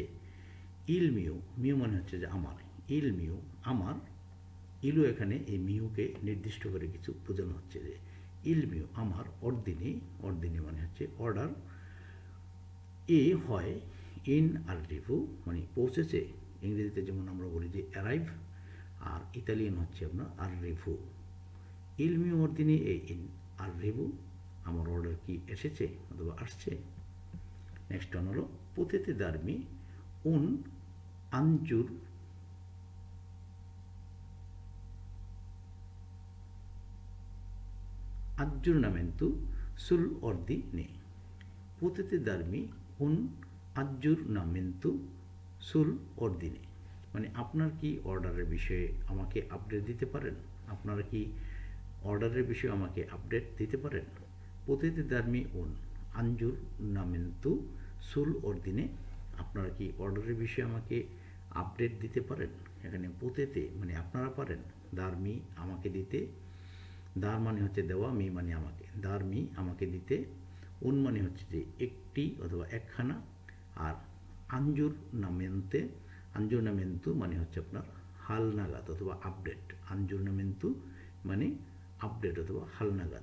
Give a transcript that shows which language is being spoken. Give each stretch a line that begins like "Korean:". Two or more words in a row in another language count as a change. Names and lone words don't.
Italian: il mio,
Bangla: মিউ মানে হচ্ছে যে আমার,
Italian: il mio
Bangla: আমার, ইলু এখানে এই মিউকে নির্দিষ্ট করে কিছু বোঝানো হচ্ছে যে
Italian: il mio
Bangla: আমার, অর্দিনে, অর্দিনে মানে হচ্ছে অর্ডার, এ হয়
Italian: in arrivo
Bangla: মানে পৌঁছেছে, ইংরেজিতে যেমন আমরা বলি যে অ্যারাইভ, আর ইতালিয়ান হচ্ছে আপনার আররিভু।
Italian: il mio ordine è in arrivo,
Bangla: আমার অর্ডার কি এসেছে অথবা আসছে।
English: Next one
Bangla: হলো
Italian: potete darmi un aggior aggiornamento sull'ordine, potete darmi un aggiornamento sull'ordine
Bangla: মানে আপনার কি অর্ডারের বিষয়ে আমাকে আপডেট দিতে পারেন, আপনারা কি অর্ডারের বিষয়ে আমাকে আপডেট দিতে পারেন।
Italian: potete darmi un aggiornamento sull'ordine,
Bangla: আপনারা কি অর্ডারের বিষয়ে আমাকে আপডেট দিতে পারেন। এখানে potete মানে আপনারা পারেন, দারমি আমাকে দিতে, দার মানে হচ্ছে দেওয়া, মি মানে আমাকে,
Italian: dar mi
Bangla: আমাকে দিতে, উন মানে হচ্ছে যে একটি অথবা একখানা, আর
Italian: aggiornamente, aggiornamento
Bangla: মানে হচ্ছে আপনার হালনাগাদ অথবা আপডেট,
Italian: aggiornamento
Bangla: মানে আপডেট অথবা হালনাগাদ।